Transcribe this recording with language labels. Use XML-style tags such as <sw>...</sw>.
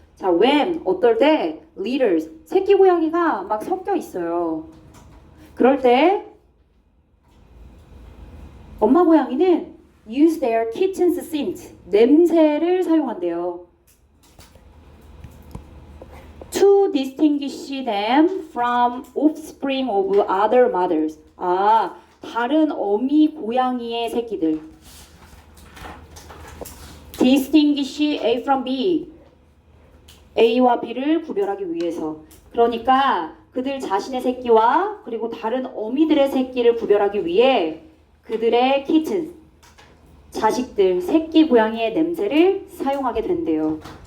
<ko>자, when 어떨 때 litters 새끼 고양이가 막 섞여 있어요. 그럴 때 엄마 고양이는</ko> <en>use their kitten's scent</en> <ko>냄새를 사용한대요.</ko> <en>To distinguish them from offspring of other mothers.</en> <ko>다른 어미 고양이의 새끼들.</ko> <en>Distinguish A from B.</en> <ko>A와 B를 구별하기 위해서. 그러니까 그들 자신의 새끼와 그리고 다른 어미들의 새끼를 구별하기 위해 그들의 키튼, 자식들, 새끼 고양이의 냄새를 사용하게 된대요.</ko>